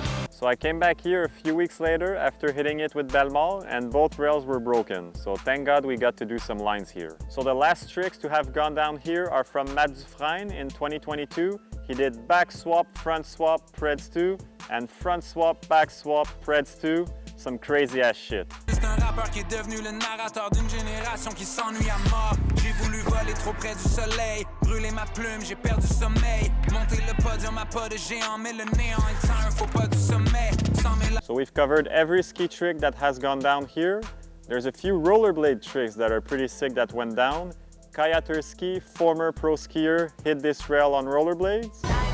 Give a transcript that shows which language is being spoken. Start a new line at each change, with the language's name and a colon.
English: So I came back here a few weeks later after hitting it with Bellemare and both rails were broken. So thank God we got to do some lines here. So the last tricks to have gone down here are from Matt Dufresne in 2022. He did back swap, front swap, Preds 2 and front swap, back swap, Preds 2. Some crazy ass shit.
French: C'est un rappeur qui est devenu le narrateur d'une génération qui s'ennuie à mort. J'ai voulu voler trop près du soleil, brûler ma plume, j'ai perdu sommeil. Monter le podium à pas de géant, mais le néant est un faux pas du sommet.
English: So we've covered every ski trick that has gone down here. There's a few rollerblade tricks that are pretty sick that went down. Kaya Turski, former pro skier, hit this rail on rollerblades.